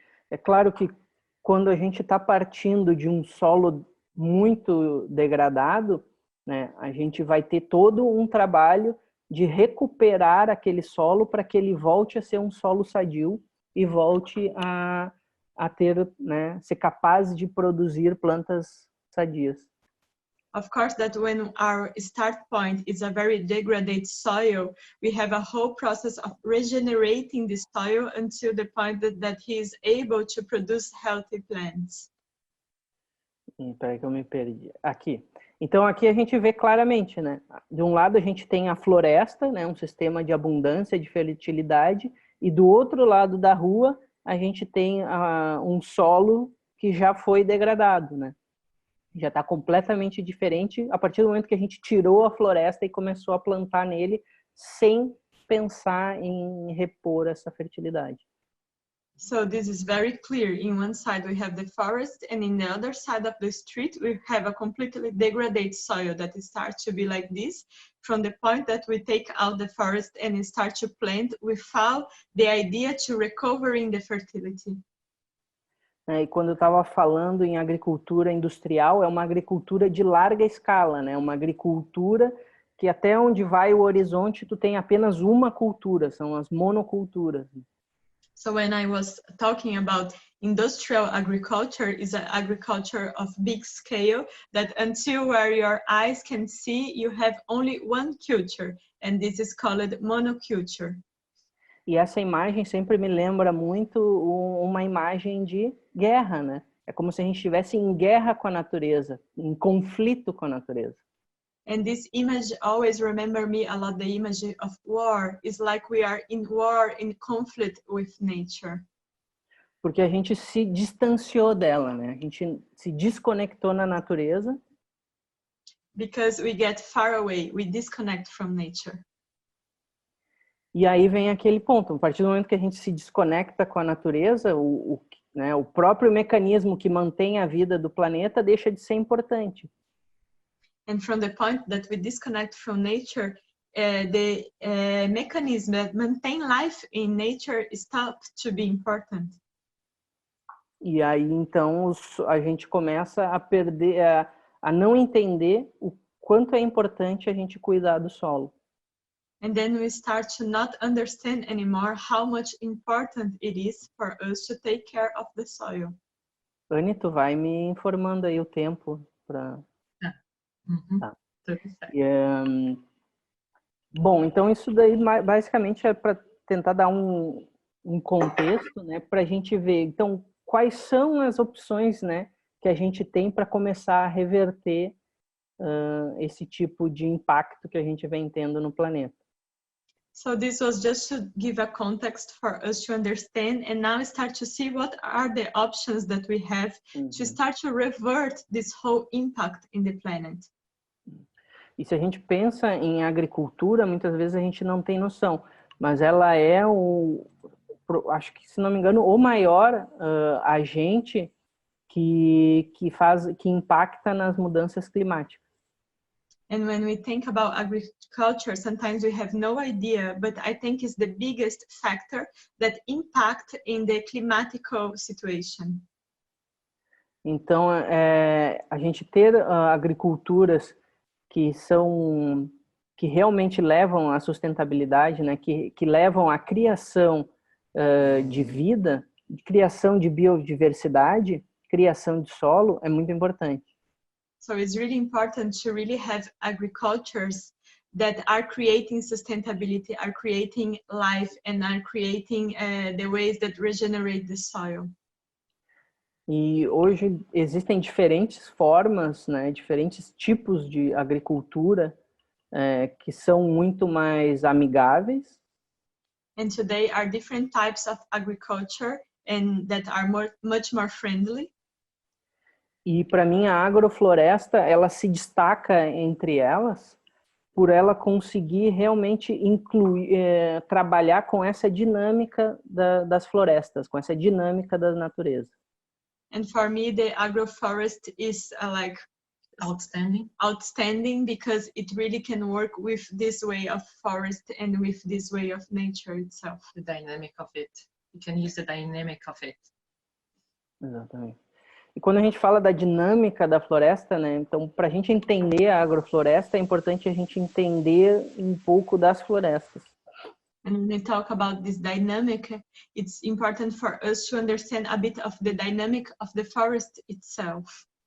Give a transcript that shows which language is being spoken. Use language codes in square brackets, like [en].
[pt] É claro que quando a gente está partindo de um solo muito degradado, né, a gente vai ter todo um trabalho de recuperar aquele solo para que ele volte a ser um solo sadio e volte a ter, né, ser capaz de produzir plantas sadias. [en] Of course, that when our start point is a very degraded soil, we have a whole process of regenerating the soil until the point that he is able to produce healthy plants. [pt] Espera que eu me perdi. Aqui. Então aqui a gente vê claramente, né? De um lado a gente tem a floresta, né, um sistema de abundância, de fertilidade, e do outro lado da rua a gente tem um solo que já foi degradado, né? Já está completamente diferente a partir do momento que a gente tirou a floresta e começou a plantar nele sem pensar em repor essa fertilidade. [en] So this is very clear. In one side we have the forest, and in the other side of the street we have a completely degraded soil that starts to be like this from the point that we take out the forest and start to plant without the idea to recovering the fertility. [pt] E quando eu estava falando em agricultura industrial, é uma agricultura de larga escala, né? Uma agricultura que até onde vai o horizonte tu tem apenas uma cultura, são as monoculturas. [en] So when I was talking about industrial agriculture, is an agriculture of big scale that until where your eyes can see, you have only one culture, and this is called monoculture. [pt] E essa imagem sempre me lembra muito uma imagem de guerra, né? É como se a gente estivesse em guerra com a natureza, em conflito com a natureza. [en] And this image always remember me a lot the image of war. It's like we are in war, in conflict with nature. [pt] Porque a gente se distanciou dela, né? A gente se desconectou na natureza. [en] Because we get far away, we disconnect from nature. [pt] E aí vem aquele ponto, a partir do momento que a gente se desconecta com a natureza, né, o próprio mecanismo que mantém a vida do planeta deixa de ser importante. [en] And from the point that we disconnect from nature, the mechanism that maintain life in nature stops to be important. [pt] E aí então a gente começa a perder, a não entender o quanto é importante a gente cuidar do solo. [en] And then we start to not understand anymore how much important it is for us to take care of the soil. [pt] Anny, tu vai me informando aí o tempo para... Uhum. Tá. Tudo certo. Bom, então isso daí basicamente é para tentar dar um contexto, né, para a gente ver, então, quais são as opções, né, que a gente tem para começar a reverter esse tipo de impacto que a gente vem tendo no planeta. [en] So this was just to give a context for us to understand, and now start to see what are the options that we have to start to revert this whole impact in the planet. [pt] E se a gente pensa em agricultura, muitas vezes a gente não tem noção, mas ela é acho que, se não me engano, o maior agente que impacta nas mudanças climáticas. [en] And when we think about agriculture, sometimes we have no idea, but I think it's the biggest factor that impact in the climatical situation. [pt] Então, a gente ter agriculturas que realmente levam à sustentabilidade, né, que levam à criação de vida, criação de biodiversidade, criação de solo, é muito importante. [en] So it's really important to really have agricultures that are creating sustainability, are creating life, and are creating the ways that regenerate the soil. [pt] E hoje existem diferentes formas, né, diferentes tipos de agricultura que são muito mais amigáveis. [en] And today are different types of agriculture and that are much more friendly. [pt] E para mim a agrofloresta, ela se destaca entre elas por ela conseguir realmente trabalhar com essa dinâmica das florestas, com essa dinâmica da natureza. [en] And for me, the agroforest is like outstanding because it really can work with this way of forest and with this way of nature itself. The dynamic of it. You can use the dynamic of it. [pt] Exatamente. E quando a gente fala da dinâmica da floresta, né? Então, para a gente entender a agrofloresta, é importante a gente entender um pouco das florestas. [en] And when we talk about this dynamic, it's important for us to understand a bit of the dynamic of the forest itself.